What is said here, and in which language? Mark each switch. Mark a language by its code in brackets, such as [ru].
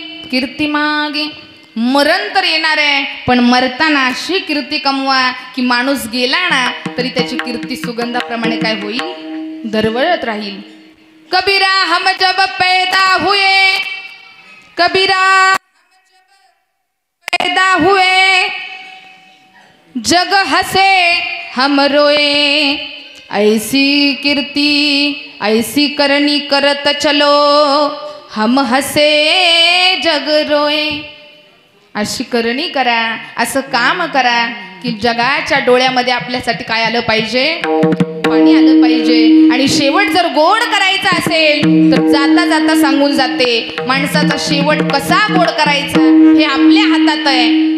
[mr] कीर्ती मागे. मरण तर येणार आहे, पण मरताना अशी कीर्ती कमवा की माणूस गेला ना तरी त्याची कीर्ती सुगंधाप्रमाणे काय होईल? दरवळत राहील. [hi] कबीरा हम जब पैदा हुए, कबीरा पैदा हुए, जग हसे हम रोए, ऐसी कीर्ती ऐसी करनी करत चलो, हम हसे जग रोए. [mr] अशी करणी करा, असं काम करा की जगाच्या डोळ्यामध्ये आपल्यासाठी काय आलं पाहिजे? पाणी आलं पाहिजे. आणि शेवट जर गोड करायचा असेल तर जाता जाता सांगून जाते, माणसाचा शेवट कसा गोड करायचा हे आपल्या हातात आहे.